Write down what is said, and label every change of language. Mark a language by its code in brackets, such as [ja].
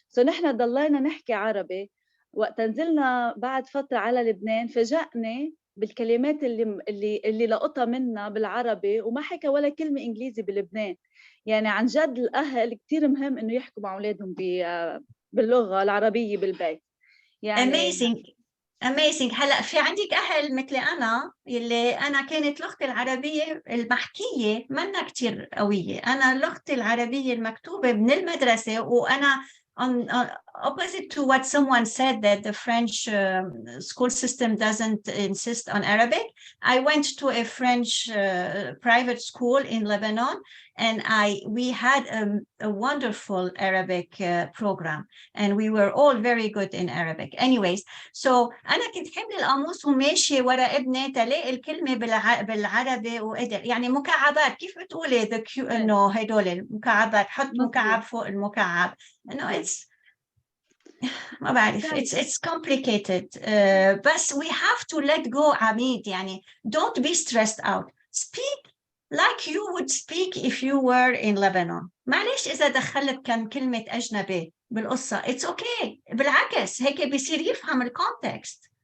[ar] نحن ضلينا نحكي عربي. وقت نزلنا بعد فترة على لبنان فاجأني بالكلمات اللي لقطها منا بالعربي، وما حكى ولا كلمة إنجليزي بلبنان. يعني عن جد الأهل كتير مهم إنه يحكوا مع أولادهم باللغة العربية بالبيت. يعني [en] amazing. [ar] هلا في عندك أهل مثل أنا، يلي أنا كانت لغتي العربية المحكية منا كتير قوية. أنا لغتي العربية المكتوبة من المدرسة، وأنا [en] opposite to what someone said that the French school system doesn't insist on Arabic. I went to a French private school in Lebanon, and we had a wonderful Arabic program, and we were all very good in Arabic. [ar] Anyways, so أنا كنت حمل القاموس وماشية ورا ابني تلاقي الكلمة بالعربي وقدر يعني مكعبات، كيف بتقولي إنه هدول المكعبات، حط مكعب فوق المكعب، إنه ما بعرف [en] it's complicated. [ar] بس [en] we have to let go [ar] عميد. يعني [en] don't be stressed out. Speak like you would speak if you were in Lebanon. [ar] معلش إذا دخلت كم كلمة أجنبي بالقصة [en] it's okay. [ar] بالعكس هيك بيصير يفهم الكونتكست.